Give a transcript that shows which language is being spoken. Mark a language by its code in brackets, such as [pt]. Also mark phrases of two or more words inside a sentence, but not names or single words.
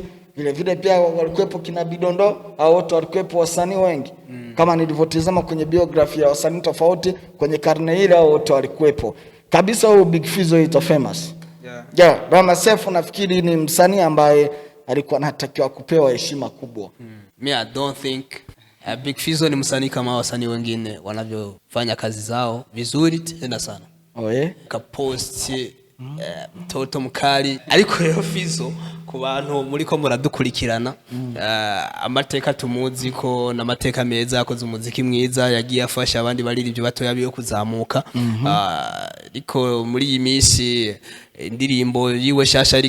[sw] Vile vile pia walikuwepo kina Bidondo, hao wote walikuwepo wasanii wengi. Kama nilivyotazama kwenye biografia ya wasanii tofauti kwenye karne ile, hao wote walikuwepo. Kabisa huyo Big Fizzo ito famous. Rama Sefu nafikiri ni msanii ambaye alikuwa anatakiwa kupewa heshima kubwa. [en] Me I don't think [sw] Big Fizzo ni msanii kama wasanii wengine wanavyofanya kazi zao vizuri tena sana. [rn] Kapost mtoto mkali ariko rero Fizzo ku bantu muriko muradukurikirana amateka tumuzi ko namateka meza akoze umuziki mwiza yagiye afasha abandi baririmbye batoya biyo kuzamuka ariko muri iyi minsi indirimbo yiwe shasha ari